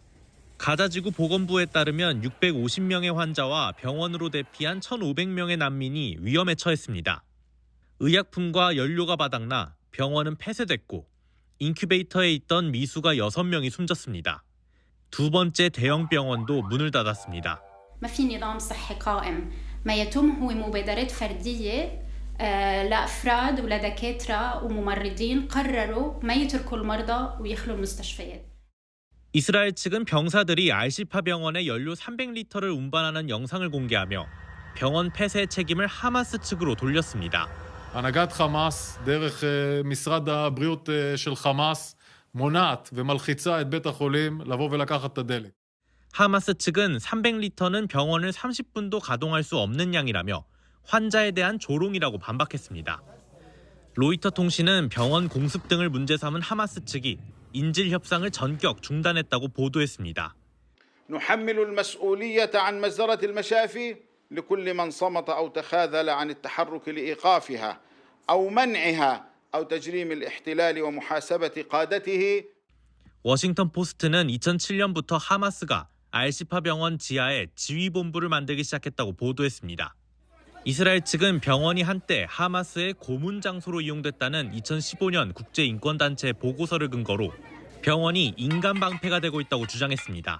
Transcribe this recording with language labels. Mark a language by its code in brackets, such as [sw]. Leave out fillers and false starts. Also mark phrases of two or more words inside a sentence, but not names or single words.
[ko] 가자지구 보건부에 따르면 650명의 환자와 병원으로 대피한 1,500명의 난민이 위험에 처했습니다. 의약품과 연료가 바닥나 병원은 폐쇄됐고 인큐베이터에 있던 미수가 6명이 숨졌습니다. 두 번째 대형 병원도 문을 닫았습니다. [ar] لأفراد ولدكاترة وممرضين قرروا ما يتركوا المرضى ويخلوا المستشفيات. [ko] 이스라엘 측은 병사들이 알시파 병원에 연료 300리터를 운반하는 영상을 공개하며 병원 폐쇄의 책임을 하마스 측으로 돌렸습니다. [he] הנהגת חמאס דרך משרד הבריאות של חמאס מונעת ומלחיצה את בית החולים לבוא ולקחת את הדלק. [ko] 하마스 측은 300리터는 병원을 30분도 가동할 수 없는 양이라며 환자에 대한 조롱이라고 반박했습니다. 로이터 통신은 병원 공습 등을 문제 삼은 하마스 측이 인질 협상을 전격 중단했다고 보도했습니다. [ar] نحمل المسؤولية عن مجزرة المشافي لكل من صمت أو تخاذل عن التحرك لإيقافها أو منعها أو تجريم الاحتلال ومحاسبة قادته. [ko] 워싱턴 포스트는 2007년부터 하마스가 알시파 병원 지하에 지휘본부를 만들기 시작했다고 보도했습니다. 이스라엘 측은 병원이 한때 하마스의 고문 장소로 이용됐다는 2015년 국제인권단체 보고서를 근거로 병원이 인간 방패가 되고 있다고 주장했습니다.